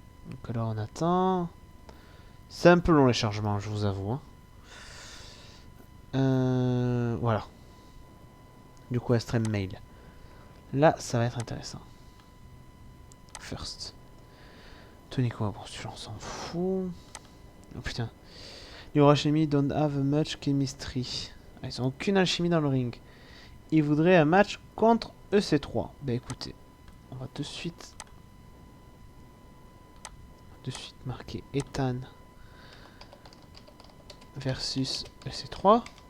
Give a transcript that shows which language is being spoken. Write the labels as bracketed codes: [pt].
[fr] Donc alors on attend. C'est un peu long les chargements, je vous avoue. Hein. Voilà. Du coup, Extreme Mail. Là, ça va être intéressant. First. Tonico, bon, celui-là, on s'en fout. Oh putain. [en] Yorashimi don't have much chemistry. [fr] Ah, ils ont aucune alchimie dans le ring. Ils voudraient un match contre EC3. Bah écoutez, on va de suite marquer Ethan versus EC3.